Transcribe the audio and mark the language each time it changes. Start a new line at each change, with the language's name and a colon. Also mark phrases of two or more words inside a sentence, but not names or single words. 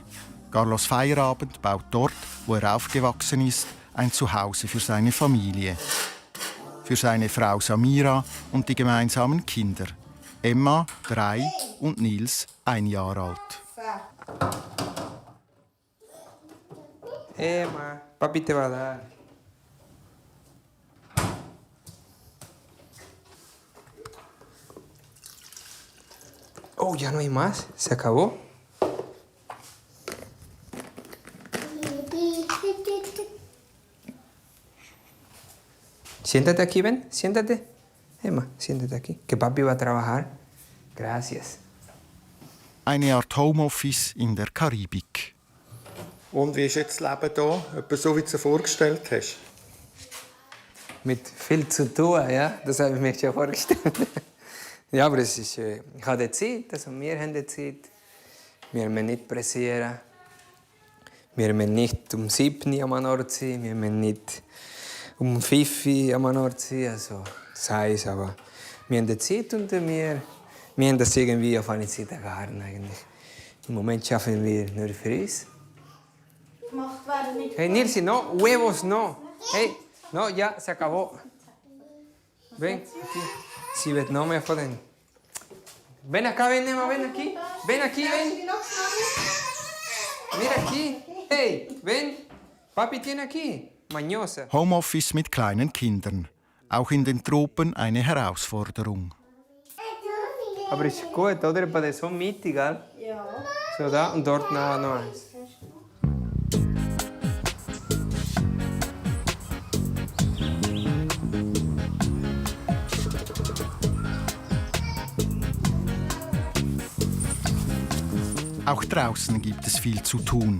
German: Carlos Feierabend baut dort, wo er aufgewachsen ist, ein Zuhause für seine Familie. Für seine Frau Samira und die gemeinsamen Kinder. Emma, 3 und Nils, 1 Jahr alt.
Spanish: Emma, papi te va a dar. Oh, ya no hay más. Se acabó. Siéntate aquí, ven. Siéntate. Emma, siéntate aquí. Que papi va a trabajar. Gracias.
German: Eine Art Homeoffice in der Karibik. Und wie ist jetzt das Leben hier? Etwa so, wie du es dir vorgestellt hast? Mit viel zu tun, ja. Das habe ich mir schon vorgestellt. Ja, aber es ist, ich habe die Zeit, also wir haben die Zeit. Wir müssen nicht pressieren. Wir müssen nicht um 7 Uhr am Ort sein. Wir müssen nicht um 5 Uhr am Ort sein. Also, das heisst, aber wir haben die Zeit und wir haben das irgendwie auf eine Zeit erfahren eigentlich. Im Moment arbeiten wir nur für uns. Gemacht werden nicht.
Spanish: Hey, Nilsi, no, huevos, no. Hey, no, ya, se acabó. Ven, aquí. Si ven, no me joden. Ven acá, ven, Emma, ven aquí. Ven aquí, ven. Mira aquí. Hey, ven. Papi tiene aquí. Mañosa.
German: Homeoffice mit kleinen Kindern. Auch in den Tropen eine Herausforderung. Aber ist gut, oder? Bei der so Mitte, gell? Ja. So da und dort noch eins. Auch draußen gibt es viel zu tun.